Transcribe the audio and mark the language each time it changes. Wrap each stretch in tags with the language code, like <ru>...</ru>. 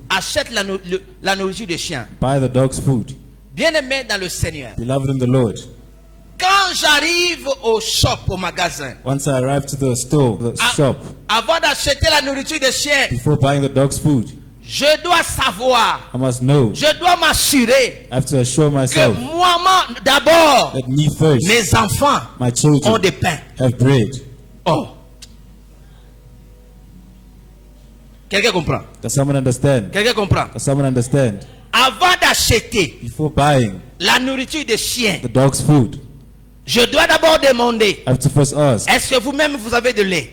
<fr>achète la nourriture des chiens.</fr> <en>buy the dogs food.</en> <fr>Bien-aimé dans le Seigneur.</fr> <en>Beloved in the Lord,</en> <fr>Quand j'arrive au shop, au magasin,</fr> <en>once I arrive to the store, the shop,</en> <fr>avant d'acheter la nourriture des chiens,</fr> <en>before buying the dogs food,</en> <fr>je dois savoir,</fr> <en>I must know,</en> <fr>je dois m'assurer</fr> <en>I have to assure</en> <fr>que</fr> <en>myself</en> <fr>moi, d'abord,</fr> <en>that me first,</en> <fr>mes enfants</fr> <en>my</en> <fr>ont</fr> <en>children,</en> <fr>des pains.</fr> <en>have bread. Oh.</en> <fr>Quelqu'un comprend?</fr> <en>Does someone understand?</en> <fr>Quelqu'un comprend?</fr> <en>Does someone understand?</en> <fr>Avant d'acheter</fr> <en>Before buying</en> <fr>la nourriture des chiens,</fr> <en>the dog's food,</en> <fr>je dois d'abord demander,</fr> <en>I have to first ask,</en> <fr>est-ce que vous-même vous avez de lait?</fr>